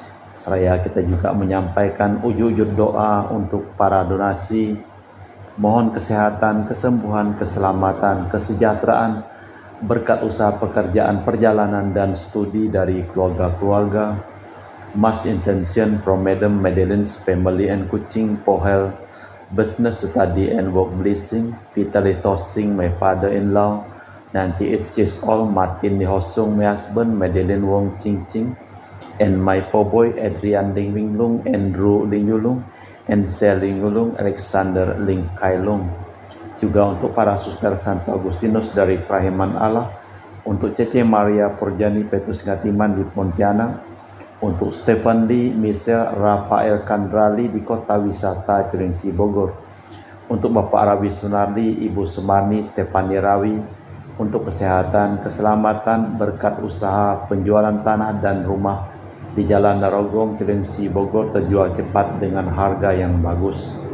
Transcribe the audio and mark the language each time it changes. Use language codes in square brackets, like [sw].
[id] Seraya kita juga menyampaikan ujug-ujug doa untuk para donasi, mohon kesehatan, kesembuhan, keselamatan, kesejahteraan, berkat usaha pekerjaan, perjalanan, dan studi dari keluarga-keluarga. [en] Mass intention from Madam Madeline's family and Kuching Pohel, business study and work blessing, Peter Tosing, my father-in-law, 98 years old, Martin Nihosung, my husband, Madeline Wong Ching Ching, and my poboy Adrian Ling Winglung, Andrew Ling Yulung, and Sel Ling Yulung, Alexander Ling Kailung. [id] Juga untuk para suster Santo Agustinus dari Prahiman Allah, untuk Cece Maria Porjani Petrus Ngatiman di Pontianak, untuk Stephen Lee, Michelle Rafael Kandrali di Kota Wisata Cilengsi Bogor, untuk Bapak Rawi Sunardi, Ibu Sumarni, Stefani Rawi, untuk kesehatan, keselamatan, berkat usaha penjualan tanah dan rumah di Jalan Narogong, Cilengsi Bogor terjual cepat dengan harga yang bagus.